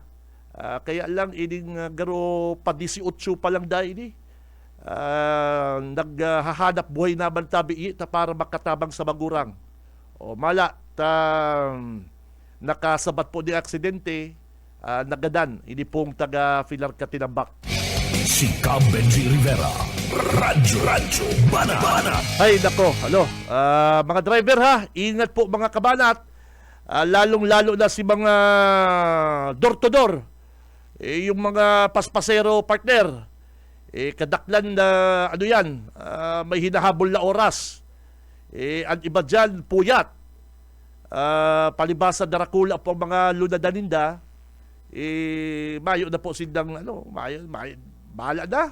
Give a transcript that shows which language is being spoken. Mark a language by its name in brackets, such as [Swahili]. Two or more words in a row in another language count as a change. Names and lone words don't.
[Bikol] Kaya lang ining garo pa 18 pa lang dahil ini. Naghahanap buhay naman tabi ta para makatabang sa magurang. Mala nakasabat po di aksidente, nagadan ini pong taga Filar Katinambak. Si Cam Benji Rivera. Radyo Banat. [Filipino] Ay nako, mga driver ha, ingat po mga kabanat. Lalong-lalo na si mga door-to-door. Yung mga paspasero partner. [Bikol] Kadaklan na may hinahabol na oras. [Filipino] Ang iba dyan, puyat. [Bikol] Palibasa darakula po ang mga lunadaninda. Mayo na po sindang, bahala na.